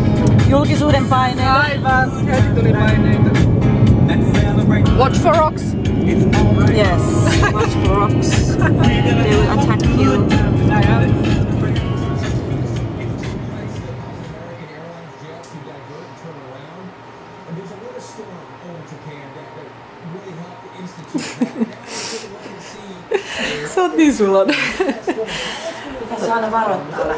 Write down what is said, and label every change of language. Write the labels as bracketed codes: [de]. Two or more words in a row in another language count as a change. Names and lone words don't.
[fi] Julkisuuden paineita. Aivan, heti tuli paineita. [en] Watch for rocks. It's all right. Yes, watch for rocks. They will attack you. [fi] Sä oot niin sulonen. Pitäisi aina varoittaa vähän.